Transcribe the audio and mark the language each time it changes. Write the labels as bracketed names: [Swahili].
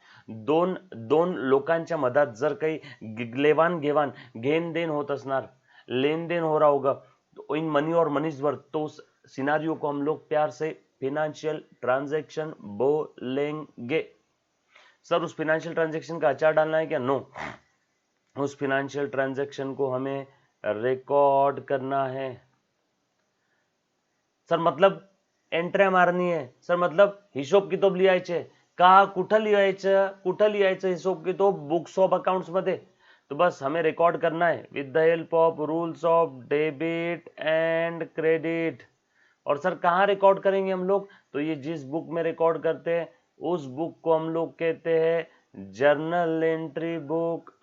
[Marathi] दोन लोकांच्या मधात जर काही लेवान घेवान, घेन देन होत असणार, [Hindi] लेन देन हो रहा होगा तो [English] in money और money's worth, [Hindi] तो उस सिनारियो को हम लोग प्यार से फिनेंशियल ट्रांजैक्शन बोलेंगे। सर उस फिनेंशियल ट्रांजैक्शन का अचार डालना है क्या? नो, उस फिनेंशियल ट्रांजैक्शन को हमें रिकॉर्ड करना है। सर मतलब एंट्र्या मारनी है। [Marathi] सर मतलब हिशोब किताब लिहायचे का? कुठं लिहायचं हिशोब किताब? [English] Books of accounts मध्ये। [Hindi] तो बस हमें रिकॉर्ड करना है [English] With the help of rules of debit and credit. [Hindi] और सर कहाँ रिकॉर्ड करेंगे हम लोग? तो ये जिस बुक में रिकॉर्ड करते हैं उस बुक को हम लोग कहते हैं जर्नल एंट्री बुक।